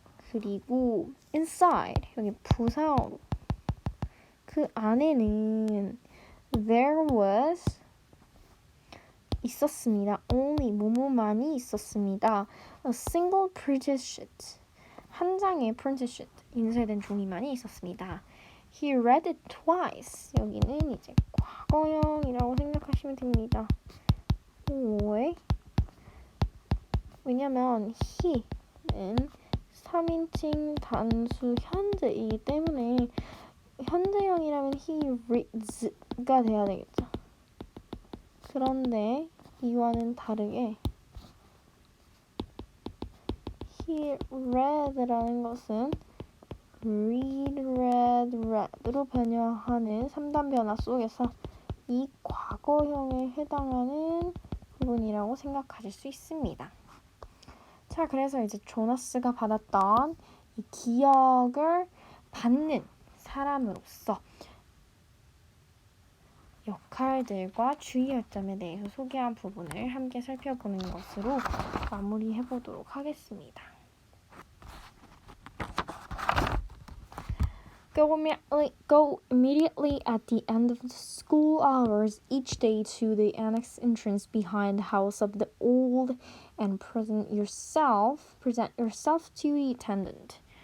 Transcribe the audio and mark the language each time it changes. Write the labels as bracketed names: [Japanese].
[Korean] 그리고 [English] inside, [Korean] 여기 부사어로 그 안에는 [English] there was [Korean] 있었습니다. [English] only [Korean] 뭐뭐만이 있었습니다. [English] a single printed sheet, [Korean] 한 장의 [English] printed sheet, [Korean] 인쇄된 종이만이 있었습니다. [English] He read it twice. [Korean] 여기는 이제 과거형이라고 생각하시면 됩니다. 왜? 왜냐면 he는 3인칭 단수 현재이기 때문에 현재형이라면 [English] he reads [Korean] 가 돼야 되겠죠. 그런데 이와는 다르게 [English] he read [Korean] 라는 것은 read, read로 변형하는 3단 변화 속에서 이 과거형에 해당하는 부분이라고 생각하실 수 있습니다. 자, 그래서 이제 조나스가 받았던 이 기억을 받는 사람으로서 역할들과 주의할 점에 대해서 소개한 부분을 함께 살펴보는 것으로 마무리해 보도록 하겠습니다. [English] Go immediately at the end of the school hours each day to the annex entrance behind the house of the old and present yourself to the attendant.